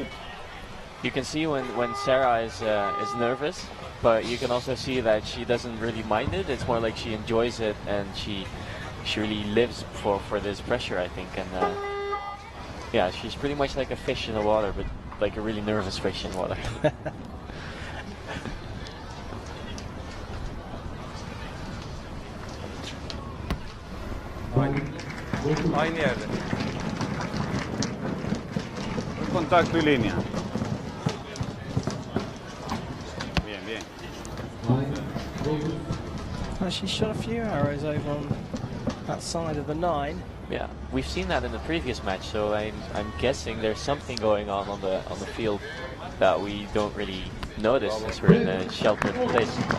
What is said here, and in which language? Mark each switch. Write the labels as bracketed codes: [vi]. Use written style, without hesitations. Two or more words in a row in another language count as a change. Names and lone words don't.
[en] You can see when Sara is nervous, but you can also see that she doesn't really mind it. It's more like she enjoys it, and she really lives for this pressure, I think. And yeah, she's pretty much like a fish in the water, but like a really nervous fish in water. [tr] Aynı yerde. [es] Contacto y línea. Bien, bien. [en] Well, she shot a few arrows over on that side of the 9. Yeah, we've seen that in the previous match, so I'm guessing there's something going on the field that we don't really notice since we're in a sheltered place.